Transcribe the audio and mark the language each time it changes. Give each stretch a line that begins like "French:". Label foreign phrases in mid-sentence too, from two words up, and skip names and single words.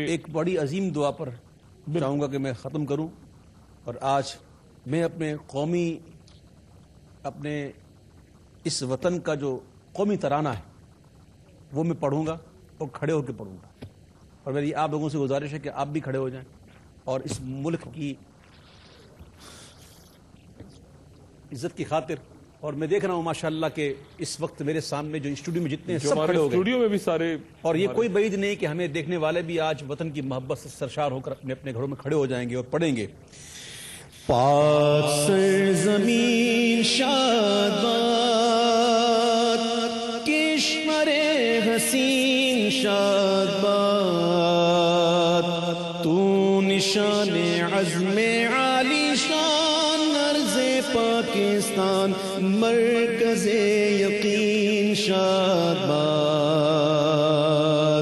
Urdu: ایک بڑی عظیم دعا پر چاہوں گا کہ میں ختم کروں اور آج میں اپنے قومی اپنے اس وطن کا جو قومی ترانہ ہے وہ میں پڑھوں گا اور کھڑے ہو کے پڑھوں گا اور میری آپ لوگوں سے گزارش ہے کہ آپ بھی کھڑے ہو جائیں اور اس ملک کی عزت کی خاطر. اور میں دیکھ رہا ہوں ماشاءاللہ کہ اس وقت میرے سامنے جو اسٹوڈیو میں جتنے جو سب ہمارے کھڑے ہو گئے, اسٹوڈیو میں بھی سارے, اور یہ کوئی بعید نہیں کہ ہمیں دیکھنے والے بھی آج وطن کی محبت سے سرشار ہو کر اپنے اپنے گھروں میں کھڑے ہو جائیں گے اور پڑھیں گے. پاک سرزمین شاد باد, کشور حسین شاد باد, تو نشان عزم عالی شان ارض پاکستان, مرکز یقین شاد باد.